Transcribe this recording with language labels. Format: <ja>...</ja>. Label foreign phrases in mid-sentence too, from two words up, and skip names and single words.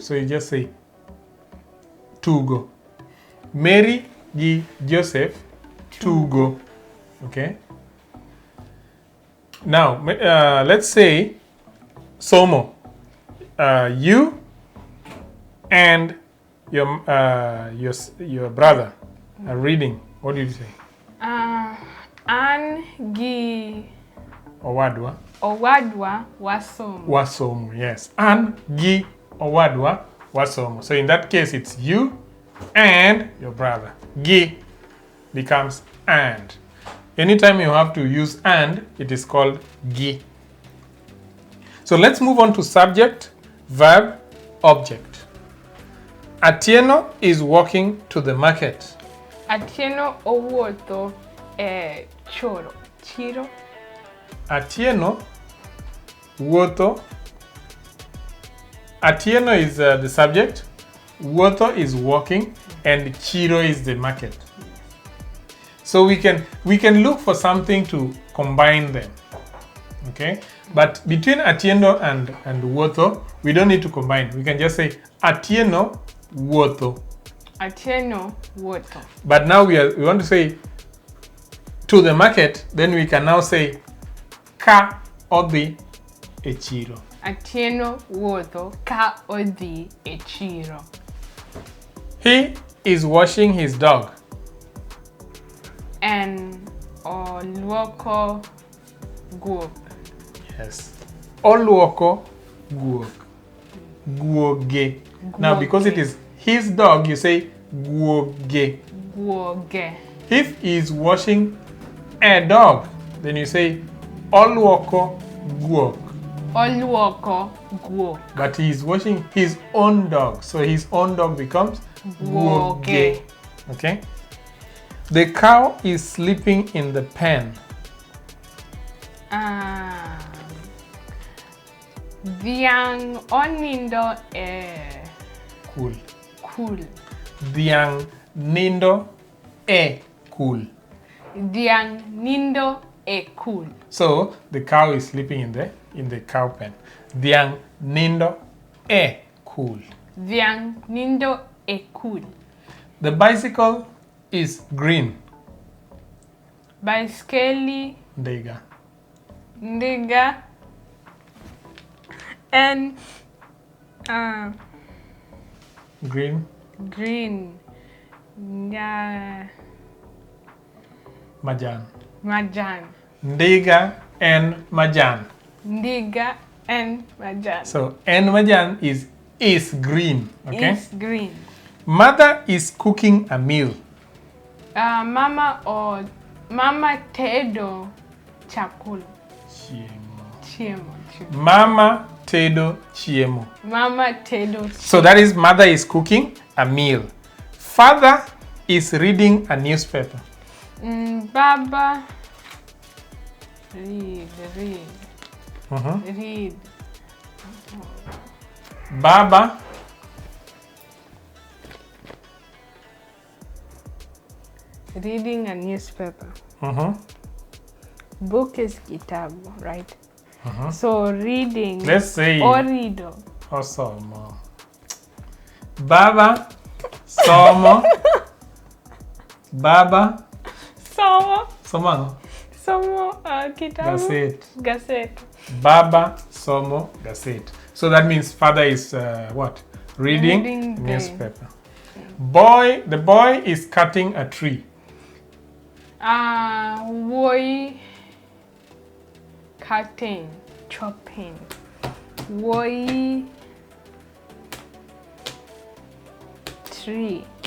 <en>So you just say to go. Mary gi Joseph to go. Okay. Now let's say Somo, you and your brother are reading. What did you say?</en> <luo>An gi Owadwa. owadwa wasomo. Wasomo, yes. An gi owadwa wasomo.</luo> <en>So in that case, it's you and your brother. Gi becomes and. Anytime you have to use and, it is called gi. So let's move on to subject, verb, object. Atieno is walking to the market.</en> <luo>Atieno owuotho e choro. Chiro. Atieno wuotho.</luo> <en>Atieno is the subject. Wuotho is walking, and chiro is the market. So we can look for something to combine them. Okay? But between Atieno and wuotho, we don't need to combine. We can just say Atieno wuotho.</en> <luo>Atieno wuotho.</luo> <en>But now we want to say to the market, then we can now say</en> <luo>ka odhi e chiro. Atieno wuotho ka odhi e chiro.</luo> <en>He is washing his dog.</en> <luo>En oluoko guok. Yes. Oluoko guok. Guoge.</luo> <en>Now because it is his dog, you say guoge.</en> <luo>Guoge.</luo> <en>If he is washing a dog, then you say</en> <luo>oluoko guok. Oluoko guok.</luo> <en>But he is washing his own dog, so his own dog becomes guoge. Okay? The cow is sleeping in the pen.</en> <luo>Dhiang onindo e</luo> <en>Cool.</en> <luo>kul. Dhiang nindo e kul. Dhiang nindo e kul.</luo> <en>So the cow is sleeping in the cow pen.</en> <luo>Dhiang nindo e kul. Dhiang nindo ekul.</luo> <en>The bicycle is green.</en> <luo>Baiskeli, Ndega. ndiga,</luo> <en>and Green. green.</en> <luo>Majan. Majan. Ndiga and Majan. Ndiga and majan.</luo> <en>So and Majan is green. Okay. Is green. Mother is cooking a meal.</en> <luo>Mama tedo chakula. Chiemo. Mama tedo chiemo. Mama tedo.</luo> <en>So that is mother is cooking a meal. Father is reading a newspaper. Baba read. Read. Baba reading a newspaper. Book is kitabu, right? So reading. Let's say</en> <luo>Orido. Somo. Baba somo. Baba somo. Kitabu. Gazette. Baba somo gazette.</luo> <en>So that means father is what? Reading newspaper. The boy is cutting a tree. Woi cutting, chopping. Woi tree.</en>